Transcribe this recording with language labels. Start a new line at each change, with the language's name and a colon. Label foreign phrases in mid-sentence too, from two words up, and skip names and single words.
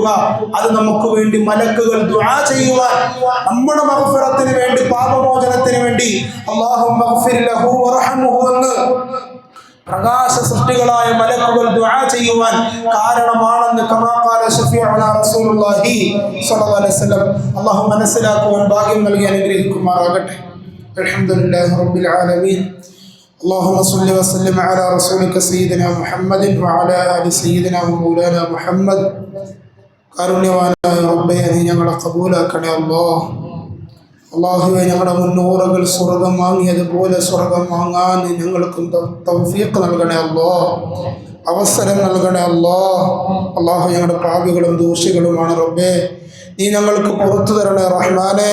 Malayalam: അത് നമുക്ക് വേണ്ടി മലക്കുകൾ ദുആ ചെയ്യുവാൻ, നമ്മുടെ മഗ്ഫിറത്തിന് വേണ്ടി, പാപമോചനത്തിന് വേണ്ടി
Arabic: اللهم اغفر له وارحمه
Malayalam: എന്ന് പ്രകാശ സൃഷ്ടികളായ മലക്കുകൾ ദുആ ചെയ്യുവാൻ കാരണമാണെന്ന്
Arabic: كما قال شفيعنا رسول الله صلى الله عليه وسلم.
Malayalam: അല്ലാഹു മനസ്സിലാക്കുവാൻ ഭാഗ്യം നൽകി അനുഗ്രഹിക്കുമാറാകട്ടെ.
Arabic: الحمد لله رب العالمين. اللهم صل وسلم على رسولك سيدنا محمد وعلى آل سيدنا ومولانا محمد.
Malayalam: കാരുണ്യവാനായ റബ്ബേ, നീ ഞങ്ങളെ ഖബൂലാക്കണേ അല്ലാഹ്. അല്ലാഹുവേ, ഞങ്ങളുടെ മുന്നൂറുകൾ സ്വർഗം വാങ്ങിയതുപോലെ സ്വർഗം വാങ്ങാൻ ഞങ്ങൾക്കും തൗഫീഖ് നൽകണേ അല്ലാഹ്, അവസരം നൽകണേ അല്ലാഹ്. അല്ലാഹു, ഞങ്ങളുടെ പാപികളും ദോഷികളുമാണ് റബ്ബേ, നീ ഞങ്ങൾക്ക് പുറത്തു തരണേ റഹ്മാനെ.